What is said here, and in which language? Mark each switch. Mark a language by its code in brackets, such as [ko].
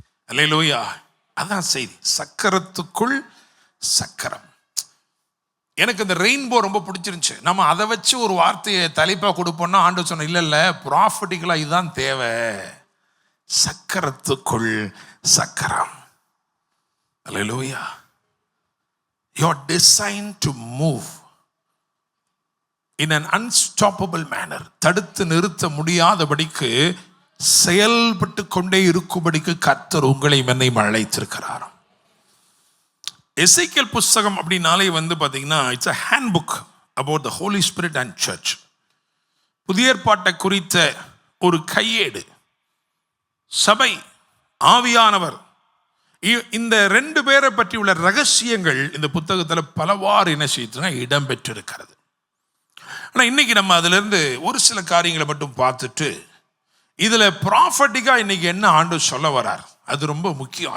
[ta] அல்லேலூயா, அதான் செய்தி, சக்கரத்துக்குள் சக்கரம். எனக்கு இந்த ரெயின்போ ரொம்ப பிடிச்சிருந்துச்சு. நம்ம அதை வச்சு ஒரு வார்த்தையை தலைப்பா கொடுப்போம்னா ஆண்டவர் சொன்ன, இல்ல ப்ராஃபிட்டிக்கலா இதுதான் தேவை, சக்கரத்துக்குள் சக்கரம். அல்லேலூயா. [en] You are designed to move in an unstoppable manner. [ta] தடுத்து நிறுத்த முடியாதபடிக்கு செயல்பட்டு கொண்டே இருக்கும்படிக்கு கர்த்தர் உங்களை என்னையும் அழைத்திருக்கிறார். எசேக்கியேல் புஸ்தகம் அப்படினாலே பார்த்தீங்கன்னா [en] It's a handbook about the Holy Spirit and church. [ta] புதிய ஏற்பாட்டை குறித்த ஒரு கையேடு. சபை, ஆவியானவர், இந்த 2 பேரை பற்றி உள்ள ரகசியங்கள் இந்த புத்தகத்தில் பலவாறு என்ன செய்யுதுன்னா இடம் பெற்றிருக்கிறது. ஆனால் இன்னைக்கு நம்ம அதிலிருந்து ஒரு சில காரியங்களை மட்டும் பார்த்துட்டு, இதில் ப்ராஃபட்டிக்கா இன்னைக்கு என்ன ஆண்டவர் சொல்ல வரார் அது ரொம்ப முக்கியம்.